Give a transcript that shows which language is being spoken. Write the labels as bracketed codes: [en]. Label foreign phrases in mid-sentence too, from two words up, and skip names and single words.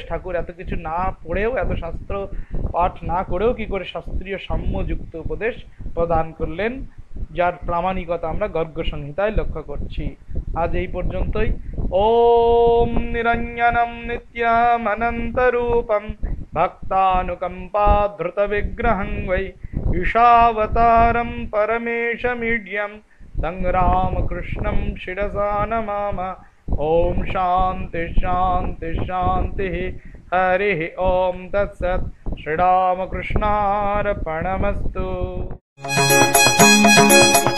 [bn] ঠাকুর এত কিছু না পড়েও, এত শাস্ত্র পাঠ না করেও কি করে শাস্ত্রীয় সাম্যযুক্ত উপদেশ প্রদান করলেন, যার প্রামাণিকতা আমরা গর্গ সংহিতায় লক্ষ্য করছি। আজ এই পর্যন্তই। [sa] ওম নিরঞ্জনম নিত্যমনন্তরূপম ভক্তানুকম্পাধৃত বিগ্রহং বৈ ঈশাবতারম পরমেশমীড্যম तं रामकृष्णं शिरसा नमामः। ओम शांति शांति शांति। हरिः ओम तत्सत्। श्रीरामकृष्णार्पणमस्तु।